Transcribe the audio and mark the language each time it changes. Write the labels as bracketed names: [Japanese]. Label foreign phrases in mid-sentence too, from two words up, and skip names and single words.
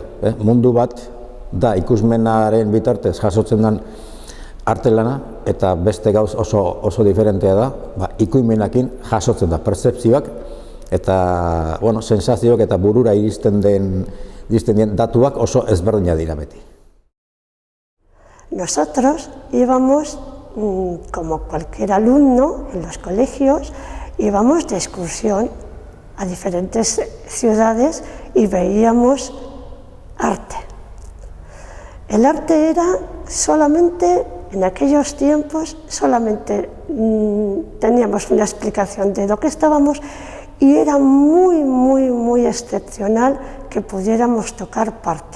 [Basque] Mundu bat da ikusmenaren bitartez jasotzen den artelana, eta beste gauz oso diferentea da, ikusmenakin jasotzen da pertzepzioak, eta sensazioak eta burura iristen den datuak oso ezberdinak dira beti. [Spanish] Nosotros íbamos, como cualquier alumno en los colegios, íbamos de excursión a diferentes ciudades y veíamos arte. El arte era solamente, en aquellos tiempos, solamente teníamos una explicación de lo que estábamos y era muy excepcional que pudiéramos tocar parte.